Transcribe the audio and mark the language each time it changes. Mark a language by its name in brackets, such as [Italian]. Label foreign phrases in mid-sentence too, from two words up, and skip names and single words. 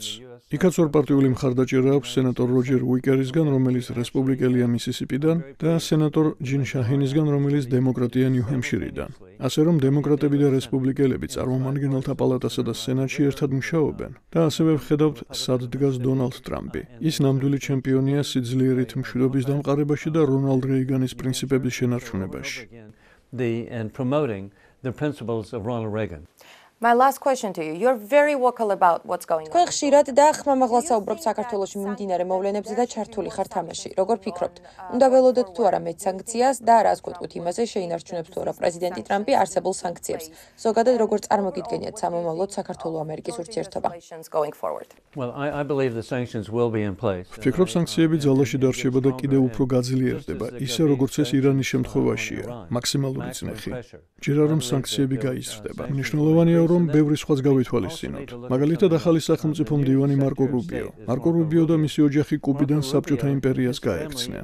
[Georgian] იქაც ორპარტიული მხარდაჭერა აქვს სენატორ როჯერ უიკერისგან, რომელიც რესპუბლიკელია მისისიპიდან და სენატორ ჯინ შაჰინისგან, რომელიც დემოკრატია ნიუ-ჰემშირიდან. ასე რომ დემოკრატები და რესპუბლიკელები წარმომადგენელთა პალატასა და სენატში ერთად მუშაობენ და ასევე ვხედავთ, სად დგას დონალდ ტრამპი. ის ნამდვილი ჩემპიონია სიძლიერით მშვიდობის დამყარებაში და რონალდ რეიგანის პრინციპების შენარჩუნებაში. [English] And promoting the principles of Ronald Reagan. My last question to you. You're very vocal about what's going on. [Georgian] თქვენ ხშირად და ხმამაღლა საუბრობთ საქართველოში მიმდინარე მოვლენებზე და ჩართული ხართ თამაში. როგორ ფიქრობთ? უნდა ველოდოთ თუ არა მეტ სანქციას და რას გვეტყვით იმაზე, შეინარჩუნებს თუ არა პრეზიდენტი ტრამპი არსებულ სანქციებს? ზოგადად როგორ წარმოგიდგენიათ სამომავლოდ საქართველო-ამერიკის ურთიერთობა? [English] Well, I believe the sanctions will be in place. [Georgian] ვფიქრობ, სანქციები ძალაში დარჩება და კიდევ უფრო გაძლიერდება, ისე როგორც ეს ირანის შემთხვევაშია, მაქსიმალური წნეხი. ჯერა რომ სანქციები გაიზრდება. მნიშვნელოვანია, რომ ბევრი სხვაც გავითვალისწინოთ. მაგალითად, ახალი სახელმწიფო მდივანი მარკო რუბიო და მისი ოჯახი კუბიდან საბჭოთა იმპერიას გაექცნენ.